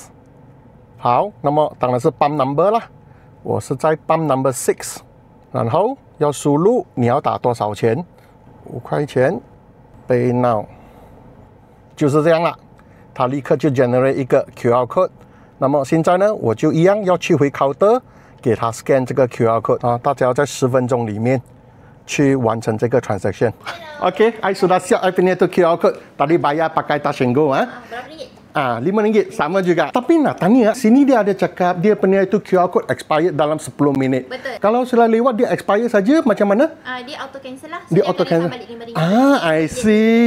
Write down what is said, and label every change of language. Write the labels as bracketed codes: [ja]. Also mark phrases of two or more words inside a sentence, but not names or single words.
[zh] 好，那么当然是 [en] Pump Number [zh] 啦。我是在 [en] Pump Number [zh] 6， 然后要输入你要打多少钱，5块钱 ， [en] Pay Now， [zh] 就是这样了，它立刻就 generate 一个 [en] QR code。 [zh] 那么现在呢，我就一样要去回 counter， 给它 scan 这个 [en] QR code [zh] 大家要在10分钟里面去完成这个 transaction。 [ms] Okay, I sudah siap I punya tu [en] QR code. [ms] Tadi bayar pakai Touch and Go Berapa ringgit? RM5 sama juga. Tapi nak tanya, sini dia ada cakap dia punya itu [en] QR code [ms] expired dalam 10 minit. Betul. Kalau sudah lewat dia expire saja macam mana? Dia [en] auto cancel [ms] lah. Dia [en] auto cancel. I see.